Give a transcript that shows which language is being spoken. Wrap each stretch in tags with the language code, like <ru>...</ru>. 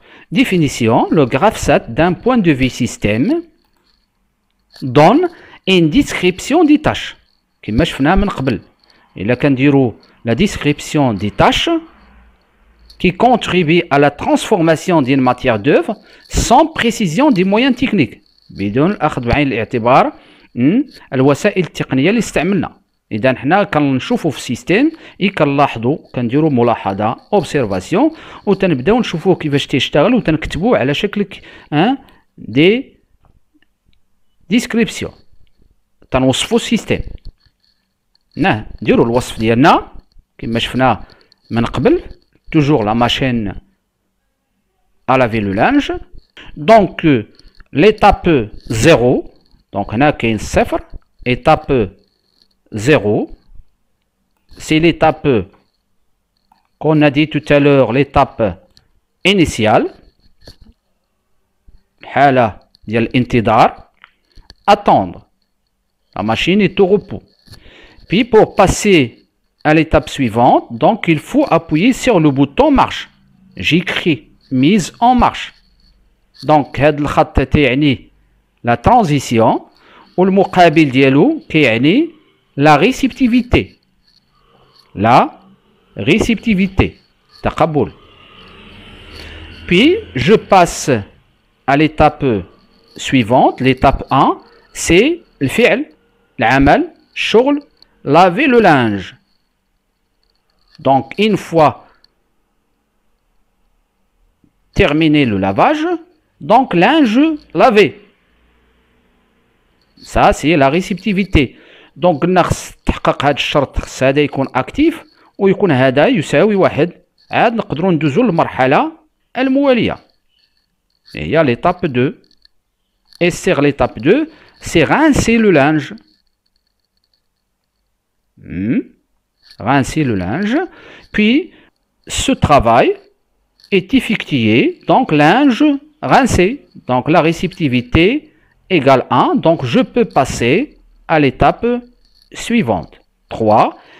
<fr>Définition, le graphe 7 d'un point de vue système donne une description des tâches.</fr> <ar>كما شفنا من قبل. إلا كنديروا</ar> <fr>la description des tâches qui contribue à la transformation d'une matière d'œuvre sans précision des moyens techniques.</fr> <ar>بدون الأخذ بعين الاعتبار الوسائل التقنية اللي استعملنا. إذا حنا كنشوفوا في السيستم كنلاحظوا كنديروا ملاحظة اوبسيرفاسيون وتنبداو نشوفوه كيفاش تيشتغل وتنكتبوه على شكل دي ديسكريبسيون تنوصفوا السيستم. نديروا الوصف ديالنا كما شفنا من قبل.</ar> <fr>Toujours la machine à laver le linge. Donc l'étape 0, donc</fr> <ar>هنا كاين صفر.</ar> <fr>Étape 0, c'est l'étape qu'on a dit tout à l'heure, l'étape initiale.</fr> <ar>حالة ديال الانتظار.</ar> <fr>Attendre. La machine est au repos. Puis pour passer à l'étape suivante, donc il faut appuyer sur le bouton marche. J'écris mise en marche.</fr> <ar>Donc هاد الخط تعني la transition والمقابل ديالو كيعني la réceptivité.</ar> <fr>La réceptivité.</fr> <ar>تقبل.</ar> <fr>Puis je passe à l'étape suivante. L'étape 1, c'est le fi'l,</fr> <ar>العمل, الشغل,</ar> <fr>laver le linge. Donc une fois terminé le lavage, donc linge lavé. Ça c'est la réceptivité.</fr> <ar>دونك قلنا خص تحقق هذا الشرط، خص هذا يكون اكتيف ويكون هذا يساوي 1. عاد نقدروا ندوزو للمرحله المواليه هي l'étape 2.</ar> <fr>et sur l'étape 2 c'est rincer le linge. Rincer le linge, puis ce travail est effectué, donc linge rincé, donc la réceptivité égale 1, donc je peux passer à l'étape suivante, 3.</fr>